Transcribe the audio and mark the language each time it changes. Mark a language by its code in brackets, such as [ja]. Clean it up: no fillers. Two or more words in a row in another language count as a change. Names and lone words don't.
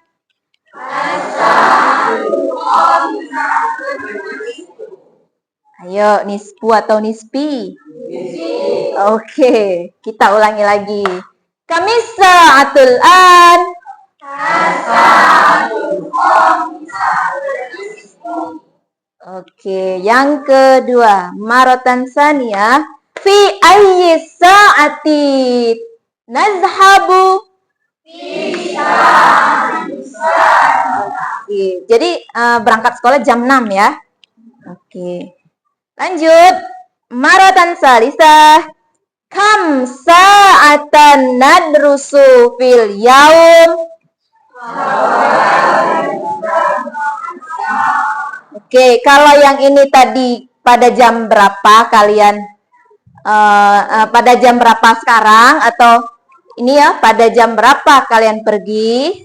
[id] Ayo, nisfu atau nispi? Oke, kita ulangi lagi. [ar] خامس الساعة الآن. [id] Oke, yang kedua, [ar] مرةً ثانية. في أي ساعة نذهب? [id] Oke, jadi berangkat sekolah jam 6 ya. Oke. Lanjut. [ar] مرةً ثالثة. كم ساعةً ندرس في اليوم? [id] Oke, kalau yang ini tadi pada jam berapa kalian? Pada jam berapa sekarang? Atau ini ya, pada jam berapa kalian pergi?